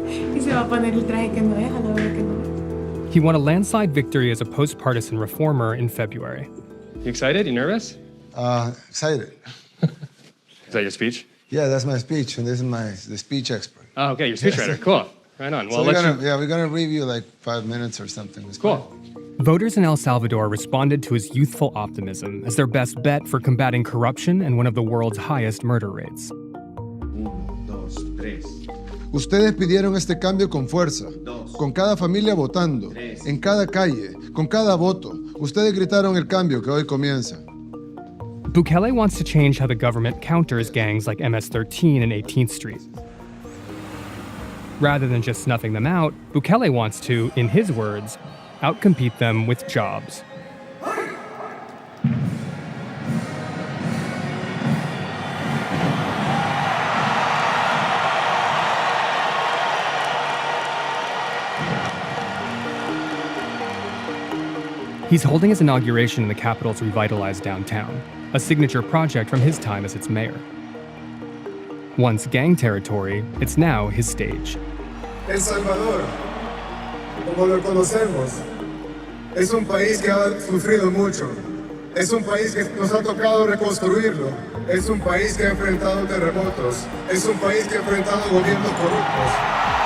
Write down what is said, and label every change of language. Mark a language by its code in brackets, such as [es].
[es] Y se va a poner el traje que no es, a la hora que no es. [en] He won a landslide victory as a post-partisan reformer in February. You excited? You nervous? Excited. Is that your speech? Yeah, that's my speech, and this is the speech expert. Oh, okay, your speechwriter. Cool. Right on. Well, So we're gonna review like 5 minutes or something. It's Cool. fine. Voters in El Salvador responded to his youthful optimism as their best bet for combating corruption and one of the world's highest murder rates. [es] Ustedes pidieron este cambio con fuerza, con cada familia votando, en cada calle, con cada voto. Ustedes gritaron el cambio que hoy comienza. [en] Bukele wants to change how the government counters gangs like MS-13 and 18th Street. Rather than just snuffing them out, Bukele wants to, in his words, outcompete them with jobs. He's holding his inauguration in the capital's revitalized downtown, a signature project from his time as its mayor. Once gang territory, it's now his stage. [es] El Salvador, como lo conocemos, es un país que ha sufrido mucho. Es un país que nos ha tocado reconstruirlo. Es un país que ha enfrentado terremotos. Es un país que ha enfrentado gobiernos corruptos.